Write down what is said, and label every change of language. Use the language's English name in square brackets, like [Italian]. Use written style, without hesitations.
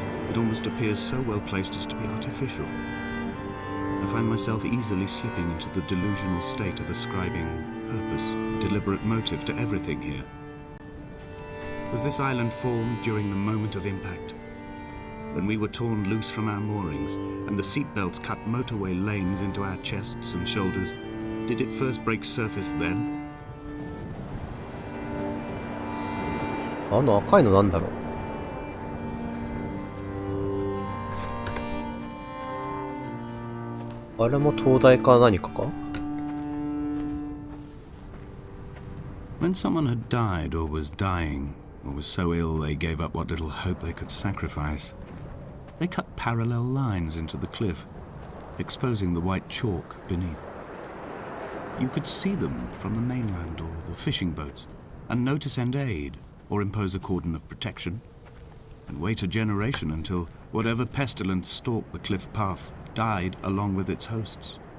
[English] It almost appears so well placed as to be artificial. I find myself easily slipping into the delusional state of ascribing purpose, deliberate motive to everything here. Was this island formed during the moment of impact? When we were torn loose from our moorings and the seatbelts cut motorway lanes into our chests and shoulders, did it first break surface then? [Japanese] あの赤いのなんだろう。あれも灯台か何かか。 [English] When someone had died or was dying, or was so ill they gave up what little hope they could sacrifice, they cut parallel lines into the cliff, exposing the white chalk beneath. You could see them from the mainland or the fishing boats, and know to send aid, or impose a cordon of protection, and wait a generation until whatever pestilence stalked the cliff paths died along with its hosts.